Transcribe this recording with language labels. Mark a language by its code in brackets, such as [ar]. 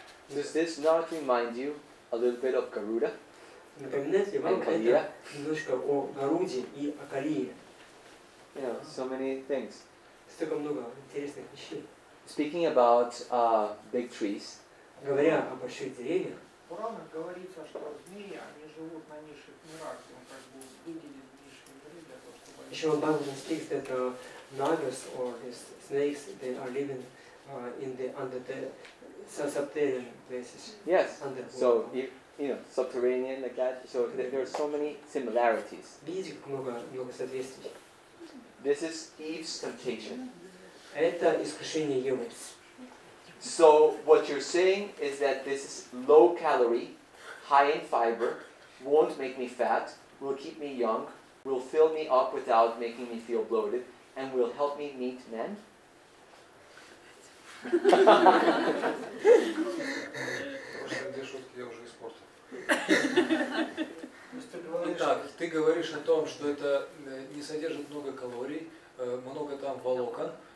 [en] Does this not remind you a little bit of Garuda? [ru] Напоминает ли вам это немножко о Гаруде и о Калие? [en] So many things. [ru] Столько много интересных вещей. [en] Speaking about big trees. [ru] Говоря о больших деревьях. В Пуранах говорится, что змеи, они живут на низших мирах, и он как бы выделит низшие миры для того, чтобы... Еще в Бхагаватам [en] speaks that nagas or these snakes, they are living in the subterranean places. Yes. So subterranean like that. So there are so many similarities. [ru] Видите, как много соответствий. [en] This is Eve's temptation. [ru] Это искушение Евы. [en] So what you're saying is that this is low calorie, high in fiber, won't make me fat, will keep me young, will fill me up without making me feel bloated, and will help me meet men? [ru] Две шутки я уже испортил. Итак, ты говоришь о том, что это не содержит много калорий, много там волокон.